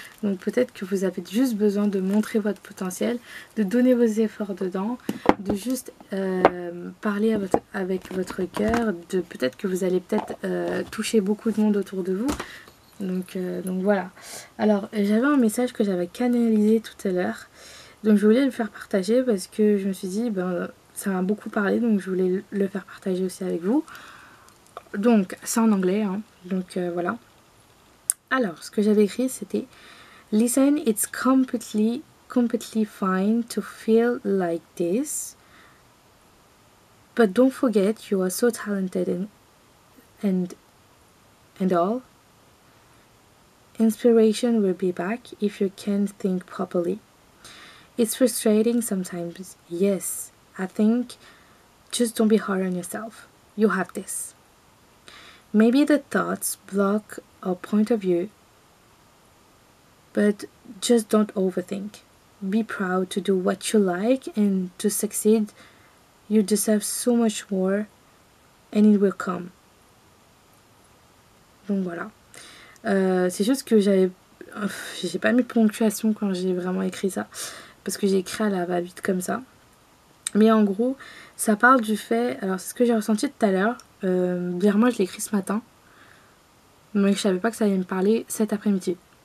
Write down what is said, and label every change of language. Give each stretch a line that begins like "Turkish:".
French: Donc peut-être que vous avez juste besoin de montrer votre potentiel, de donner vos efforts dedans, de juste parler avec votre cœur, de peut-être que vous allez peut-être toucher beaucoup de monde autour de vous. Donc voilà. Alors j'avais un message que j'avais canalisé tout à l'heure. Donc je voulais le faire partager parce que je me suis dit ben ça m'a beaucoup parlé, donc je voulais le faire partager aussi avec vous. Donc c'est en anglais, hein. Donc voilà. Alors, ce que j'avais écrit, c'était
English: listen, it's completely fine to feel like this, but don't forget you are so talented and all. Inspiration will be back if you can think properly. It's frustrating sometimes, yes. I think just don't be hard on yourself. You have this. Maybe the thoughts block our point of view, but just don't overthink. Be proud to do what you like, and to succeed you deserve so much more, and it will come.
French: Donc voilà. C'est juste que j'ai pas mis de ponctuation quand j'ai vraiment écrit ça, parce que j'ai écrit à la va-vite comme ça. Mais en gros, ça parle du fait, alors c'est ce que j'ai ressenti tout à l'heure, dire moi je l'ai écrit ce matin, mais je savais pas que ça allait me parler cet après-midi.